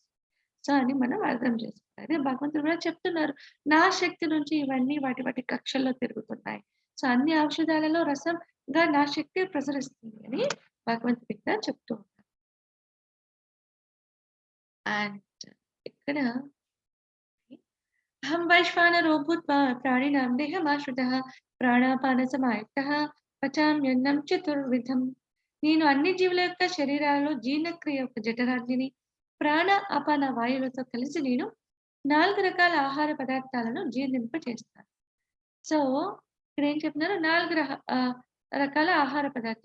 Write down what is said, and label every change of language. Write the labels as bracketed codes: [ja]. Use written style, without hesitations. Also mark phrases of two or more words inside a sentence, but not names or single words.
[te] సో, అని మనం అర్థం చేసుకోవాలి. అదే భగవంతుడు కూడా చెప్తున్నారు. నా శక్తి నుంచి ఇవన్నీ వాటి వాటి కక్షల్లో తిరుగుతున్నాయి. సో, అన్ని ఔషధాలలో రసంగా నా శక్తి ప్రసరిస్తుంది అని భగవంతుడు ఇక్కడ చెప్తూ ఉంటారు. అండ్ ఇక్కడ [sa] అహం వైశ్వానరో భూత్వా ప్రాణినాం దేహమాశ్రితః ప్రాణాపానసమాయుక్తః పచామ్యన్నం చతుర్విధం. [te] నేను అన్ని జీవుల యొక్క శరీరాలలో జీర్ణక్రియ యొక్క జఠరాగ్నిని, ప్రాణ అపాన వాయువులతో కలిసి నేను 4 రకాల ఆహార పదార్థాలను జీర్ణింపచేస్తాను. సో, ఇక్కడేం చెప్తున్నారు? 4 రకాల ఆహార పదార్థాలు.